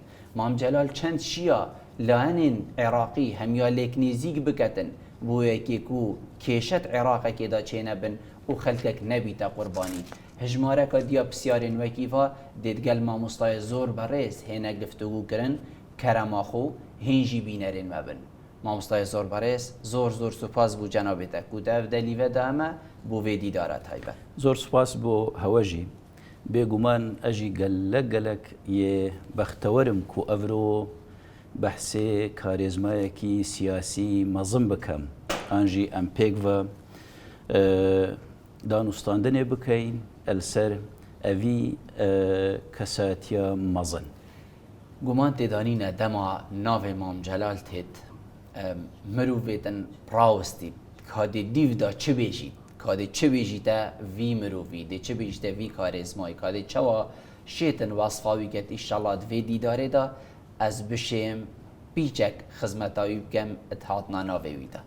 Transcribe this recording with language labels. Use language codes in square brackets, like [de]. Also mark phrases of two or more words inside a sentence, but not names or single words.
[ku] Mam Celal çend şiya lahenên Iraqî hemiya lêknêzîk biketin bû yekê ku kêşet Iraqekê da çênebin û xelkek nebîte qurbanî. Hejmareka diya pisyarên wekî va dê digel mamostayê zor berêz hêne giftugû kirin kerema xwe hên jî bînerên me bin. Mamostayê zor berêz zor zor spas bû cenabê te ku dev delîve de me bû vê dîdara taybet. زۆر سوپاس بۆ هەوەژی بێگومان ئەژی گەلە گەلک یێ بەختەوەرم کو ئەڤرۆ بەحسێ کارێزمایەکی سیاسی مەزم بکەم ئانژی ئەم پێکڤە دانوستاندنێ بکەین ئەلسەر ئەڤی کەساتیە مەزن. گومان تێدانینە دەما navê Mam Celal têt mirovêtin rawistî kadê dîv da çi bêjît, kadê çi bêjî te vî mirovî, dê çi bêjî te vî karêzmayî, kadê çawa şêtin wasfa wî ket îşallah di vê dîdarê da ez bişêm pîçek xizmeta wî bikem et hatina navê wî de.